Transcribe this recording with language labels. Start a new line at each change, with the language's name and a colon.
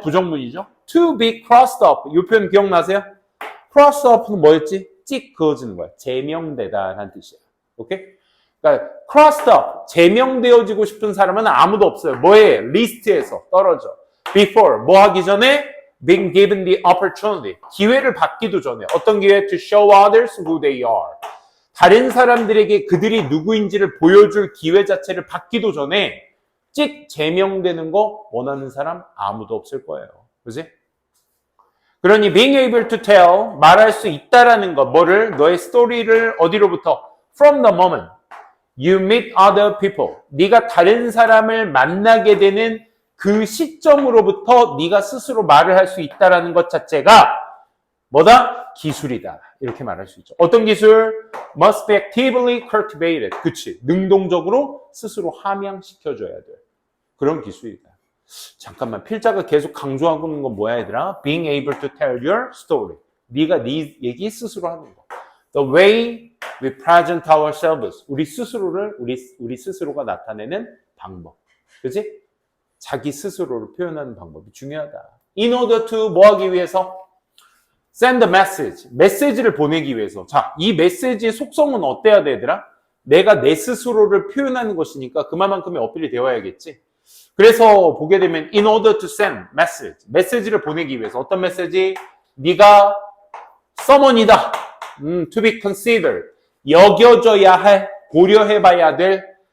Korean: 부정문이죠.
English: To be crossed up.
Korean: 이 표현 기억나세요?
English: crossed up
Korean: 는 뭐였지? 찍 그어지는 거야. 제명되다 라는 뜻이야. 오케이? 그러니까
English: crossed up,
Korean: 제명되어지고 싶은 사람은 아무도 없어요. 뭐에? 리스트에서 떨어져. Before, 뭐 하기 전에?
English: Being given the opportunity,
Korean: 기회를 받기도 전에. 어떤 기회?
English: To show others who they are.
Korean: 다른 사람들에게 그들이 누구인지를 보여줄 기회 자체를 받기도 전에 찍 제명되는 거 원하는 사람 아무도 없을 거예요. 그지? 그러니
English: being able to tell,
Korean: 말할 수 있다라는 것, 뭐를? 너의 스토리를 어디로부터?
English: From the moment you meet other people.
Korean: 네가 다른 사람을 만나게 되는 그 시점으로부터 네가 스스로 말을 할 수 있다라는 것 자체가 뭐다? 기술이다. 이렇게 말할 수 있죠. 어떤 기술?
English: Must be actively cultivated.
Korean: 그치. 능동적으로 스스로 함양시켜줘야 돼. 그런 기술이다. 잠깐만. 필자가 계속 강조하고 있는 건 뭐야 얘들아?
English: Being able to tell your story.
Korean: 네가 네 얘기 스스로 하는 거.
English: The way we present ourselves.
Korean: 우리 스스로를 우리 스스로가 나타내는 방법. 그치? 자기 스스로를 표현하는 방법이 중요하다.
English: In order to
Korean: 뭐 하기 위해서?
English: Send a message.
Korean: 메시지를 보내기 위해서. 자, 이 메시지의 속성은 어때야 되더라? 내가 내 스스로를 표현하는 것이니까 그만큼의 어필이 되어야겠지. 그래서 보게 되면
English: in order to send message.
Korean: 메시지를 보내기 위해서. 어떤 메시지? 네가 someone이다.
English: To be considered.
Korean: 여겨져야 할, 고려해봐야 될.